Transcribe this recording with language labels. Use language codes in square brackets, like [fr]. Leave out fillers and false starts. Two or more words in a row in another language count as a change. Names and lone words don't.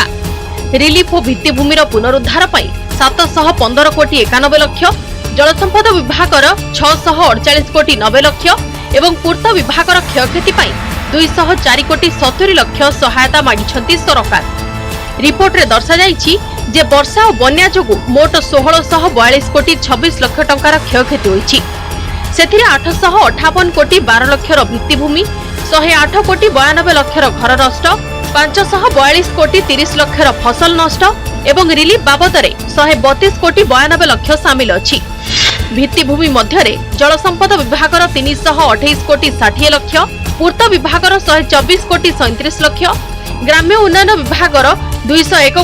[or] ରିଲିଫ ଓ ଭିତ୍ତିଭୂମିର ପୁନରୁଦ୍ଧାର 715 କୋଟି 91 ଲାଖ, ଜଳସମ୍ପଦ ବିଭାଗର 648 କୋଟି 90 ଲାଖ ଏବଂ ପୂର୍ତ୍ତ ବିଭାଗର କ୍ଷୟକ୍ଷତି 204 କୋଟି 70 ଲାଖ ସହାୟତା ମାଗିଛନ୍ତି ସରକାର। ରିପୋର୍ଟରେ ଦର୍ଶା ଯାଇଛି ଯେ ବର୍ଷା ଓ ବନ୍ୟା ଯୋଗୁ ମୋଟ 1642 କୋଟି 26 ଲାଖ ଟଙ୍କାର କ୍ଷୟକ୍ଷତି ହୋଇଛି। ସେଥିରେ 858 କୋଟି 12 ଲାଖର ଭିତ୍ତିଭୂମି, 108 କୋଟି 92 ଲାଖର ଘର ନଷ୍ଟ, 542 କୋଟି 30 ଲାଖର ଫସଲ ନଷ୍ଟ ଏବଂ ରିଲିଫ ବାବଦରେ 132 କୋଟି 92 ଲାଖ ସାମିଲ ଅଛି। ଭିତ୍ତିଭୂମି ମଧ୍ୟରେ ଜଳସମ୍ପଦ ବିଭାଗର 328 କୋଟି 60 ଲାଖ, ପୂର୍ତ୍ତ ବିଭାଗର 124 କୋଟି 37 ଲାଖ, ଗ୍ରାମ୍ୟ ଉନ୍ନୟନ ବିଭାଗର 201